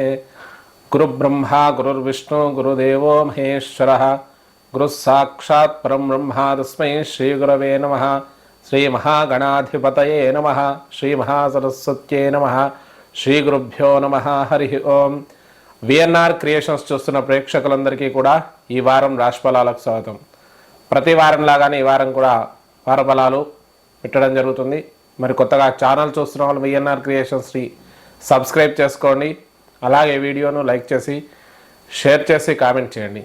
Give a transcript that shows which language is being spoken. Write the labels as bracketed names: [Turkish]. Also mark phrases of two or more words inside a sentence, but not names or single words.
[Sanskrit] गुरुब्रह्मा गुरुर्विष्णु गुरुदेवो महेश्वरः गुरुः साक्षात् परं ब्रह्म तस्मै श्रीगुरवे नमः। श्रीमहागणाधिपतये नमः। श्रीमहासरस्वत्यै नमः। श्रीगुरुभ्यो नमः। हरि ओं। [Telugu] విఎన్ఆర్ క్రియేషన్స్ చూస్తున్న ప్రేక్షకులందరికీ కూడా ఈ వారం రాశిఫలాలకు స్వాగతం. ప్రతి వారం లాగానే ఈ వారం కూడా వారఫలాలు పెట్టడం జరుగుతుంది. మరి కొత్తగా ఛానల్ చూస్తున్న వాళ్ళు విఎన్ఆర్ క్రియేషన్స్ని సబ్స్క్రైబ్ చేసుకోండి. అలాగే వీడియోను లైక్ చేసి షేర్ చేసి కామెంట్ చేయండి.